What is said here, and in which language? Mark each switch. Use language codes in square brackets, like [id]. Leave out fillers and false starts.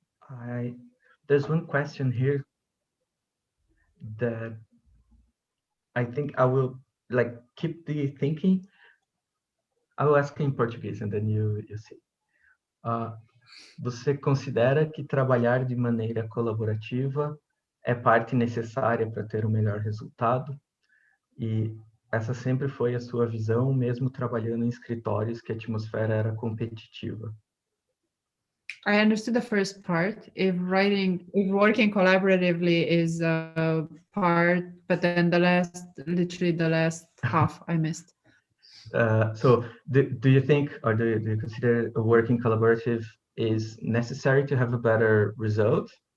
[en] I There's one question here that I think I will like keep the thinking. I will ask in Portuguese and then you see. [pt] Uh, Você considera que trabalhar de maneira colaborativa é parte necessária para ter o melhor resultado? E essa sempre foi a sua visão, mesmo trabalhando em escritórios que a atmosfera era competitiva? [en] I understood the first part. If working collaboratively is a part, but then literally the last half I missed. So do you think, or do you consider working collaborative is necessary to have a better result?